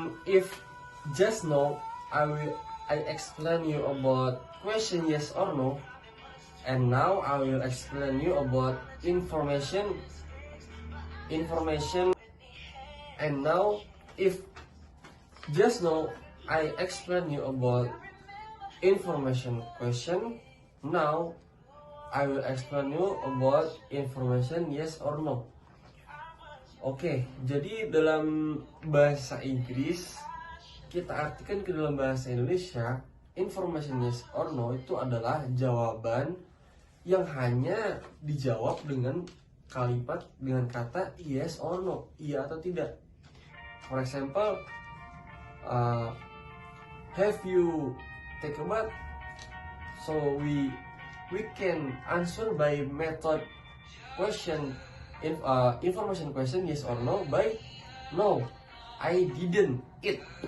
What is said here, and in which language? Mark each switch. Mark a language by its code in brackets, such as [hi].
[en] If just now I explain you about question yes or no, and now I will explain you about information, and now if just now I explain you about information question, now I will explain you about information yes or no. [id] Oke, jadi dalam bahasa Inggris kita artikan ke dalam bahasa Indonesia, [en] information yes or no [id] itu adalah jawaban yang hanya dijawab dengan kalimat dengan kata [en] yes or no, [id] iya atau tidak. [en] For example, have you take a bath? So we can answer by method question, information question yes or no by no, I didn't eat.